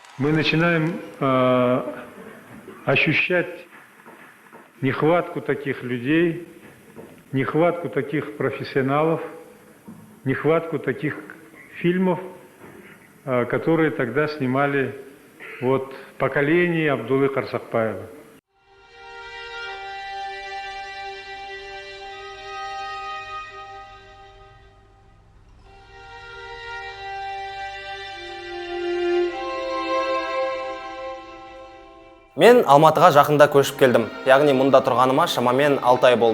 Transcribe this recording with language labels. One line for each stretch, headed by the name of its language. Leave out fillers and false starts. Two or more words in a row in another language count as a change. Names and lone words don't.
Russian: мы начинаем ощущать нехватку таких людей, нехватку таких профессионалов, нехватку таких фильмов, которые тогда снимали поколение Абдуллы Карсакбаева.
Kazakh: Мен Алматыға жақында көшіп келдім, яғни мұнда тұрғаныма шамамен 6 ай болды.